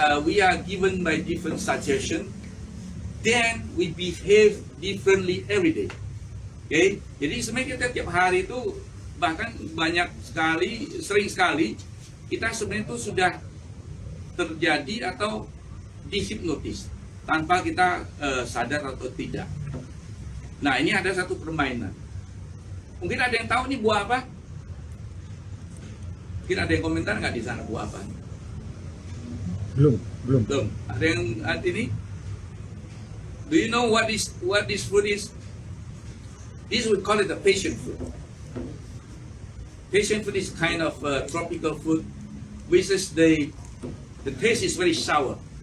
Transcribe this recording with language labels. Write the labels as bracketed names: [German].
[English] We are given by different suggestions. Then we behave differently every day. Okay? [Indonesian] Jadi sebenarnya kita tiap hari itu bahkan sering sekali kita sebenarnya itu sudah terjadi atau dihipnotis tanpa kita sadar atau tidak. Nah, ini ada satu permainan. Mungkin ada yang tahu ini buah apa? Mungkin ada yang komentar nggak di sana buah apa? Belum. Ada yang ini? [English] Do you know what this fruit is? This we call it a passion fruit. Passion fruit is kind of tropical fruit, which is the taste is very sour.